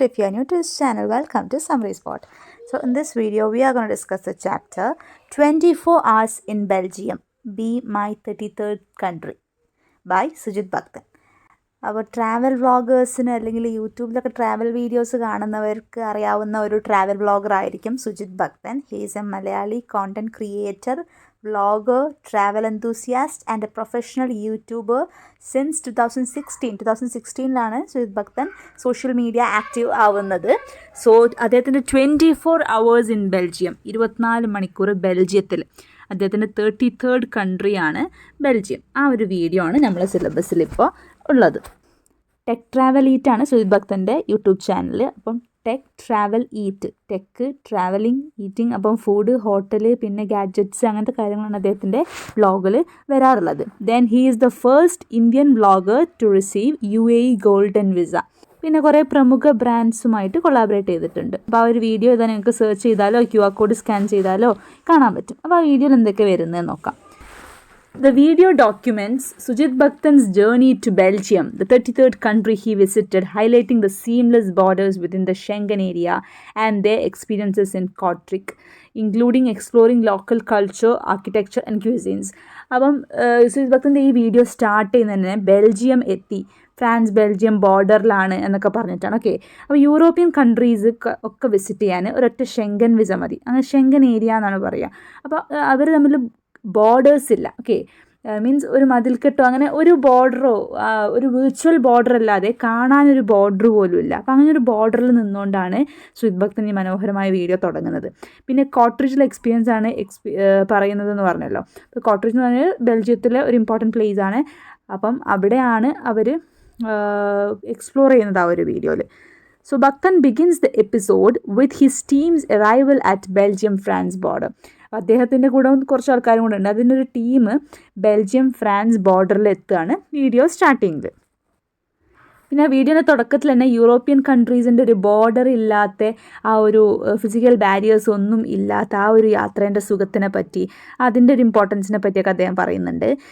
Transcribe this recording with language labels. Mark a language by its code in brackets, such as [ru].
[en] If you are new to this channel, welcome to Summary Spot. So in this video, we are going to discuss the chapter 24 Hours in Belgium, Be My 33rd Country by Sujit Bhakthan. [ml] അപ്പോൾ travel വ്ളോഗേഴ്സിന് അല്ലെങ്കിൽ യൂട്യൂബിലൊക്കെ travel videos കാണുന്നവർക്ക് അറിയാവുന്ന ഒരു travel vlogger ആയിരിക്കും സുജിത് ഭക്തൻ. [en] He is a Malayali content creator, vlogger, travel enthusiast and a professional YouTuber since 2016 Sujith Bhakthan social media active ആവുന്നത്. [ml] സോ അദ്ദേഹത്തിൻ്റെ 24 hours ഇൻ ബെൽജിയം, 24 മണിക്കൂർ ബെൽജിയത്തിൽ, അദ്ദേഹത്തിൻ്റെ 33rd കൺട്രിയാണ് ബെൽജിയം. ആ ഒരു വീഡിയോ ആണ് നമ്മളെ സിലബസിൽ ഇപ്പോൾ ഉള്ളത്. ടെക് ട്രാവൽ ഈറ്റ് ആണ് സുജിത് ഭക്തൻ്റെ യൂട്യൂബ് ചാനൽ. അപ്പം tech travel eat, tech, travelling, eating, അപ്പം ഫുഡ്, ഹോട്ടൽ, പിന്നെ ഗാഡ്ജറ്റ്സ്, അങ്ങനത്തെ കാര്യങ്ങളാണ് അദ്ദേഹത്തിൻ്റെ വ്ളോഗിൽ വരാറുള്ളത്. [en] Then he is the first Indian vlogger to receive UAE golden visa. [ml] പിന്നെ കുറേ പ്രമുഖ ബ്രാൻഡ്സുമായിട്ട് കൊളാബറേറ്റ് ചെയ്തിട്ടുണ്ട്. അപ്പോൾ ആ ഒരു വീഡിയോ ഇതാ നിങ്ങൾക്ക് സെർച്ച് ചെയ്താലോ QR കോഡ് സ്കാൻ ചെയ്താലോ കാണാൻ പറ്റും. അപ്പോൾ ആ വീഡിയോയിൽ എന്തൊക്കെ വരുന്നതെന്ന് നോക്കാം. [en] The video documents Sujit Bhakthan's journey to Belgium, the 33rd country he visited, highlighting the seamless borders within the Schengen area and their experiences in Kortrijk, including exploring local culture, architecture and cuisines. [ml] അപ്പം സുജിത് ഭക്തൻ്റെ ഈ video start ചെയ്യുന്നത് തന്നെ Belgium എത്തി, France Belgium ബോർഡറിലാണ് എന്നൊക്കെ പറഞ്ഞിട്ടാണ്. Okay, അപ്പോൾ European countries ഒക്കെ visit ചെയ്യാൻ ഒരൊറ്റ ഷെങ്കൻ വിസ മതി. അങ്ങനെ ഷെങ്കൻ ഏരിയ എന്നാണ് പറയുക. അപ്പോൾ അവർ തമ്മിൽ ബോർഡേഴ്സ് ഇല്ല. ഓക്കെ, മീൻസ് ഒരു മതിൽക്കെട്ടോ അങ്ങനെ ഒരു ബോർഡറോ, ഒരു വിർച്വൽ ബോർഡർ അല്ലാതെ കാണാനൊരു ബോർഡർ പോലും ഇല്ല. അപ്പോൾ അങ്ങനെ ഒരു ബോർഡറിൽ നിന്നുകൊണ്ടാണ് സുജിത് ഭക്തൻ ഈ മനോഹരമായ വീഡിയോ തുടങ്ങുന്നത്. പിന്നെ കോട്രിജിലെ എക്സ്പീരിയൻസ് ആണ് പറയുന്നതെന്ന് പറഞ്ഞല്ലോ. അപ്പോൾ കോട്രിജ് എന്ന് പറഞ്ഞാൽ ബെൽജിയത്തിലെ ഒരു ഇമ്പോർട്ടൻറ്റ് പ്ലേസ് ആണ്. അപ്പം അവിടെയാണ് അവർ എക്സ്പ്ലോർ ചെയ്യുന്നത് ആ ഒരു വീഡിയോയിൽ. [en] So Bhakthan begins the episode with his team's arrival at Belgium-France border. [ml] അദ്ദേഹത്തിൻ്റെ കൂടെ കുറച്ച് ആൾക്കാരും കൂടെ ഉണ്ട്. അതിൻ്റെ ഒരു ടീം ബെൽജിയം ഫ്രാൻസ് ബോർഡറിൽ എത്തുകയാണ് വീഡിയോ സ്റ്റാർട്ടിങ്ങിൽ. പിന്നെ വീഡിയോയുടെ തുടക്കത്തിൽ തന്നെ യൂറോപ്യൻ കൺട്രീസിൻ്റെ ഒരു ബോർഡർ ഇല്ലാത്ത, ആ ഒരു ഫിസിക്കൽ ബാരിയേഴ്സ് ഒന്നും ഇല്ലാത്ത ആ ഒരു യാത്രേൻ്റെ സുഖത്തിനെ പറ്റി, അതിൻ്റെ ഒരു ഇമ്പോർട്ടൻസിനെ പറ്റിയൊക്കെ അദ്ദേഹം പറയുന്നുണ്ട്.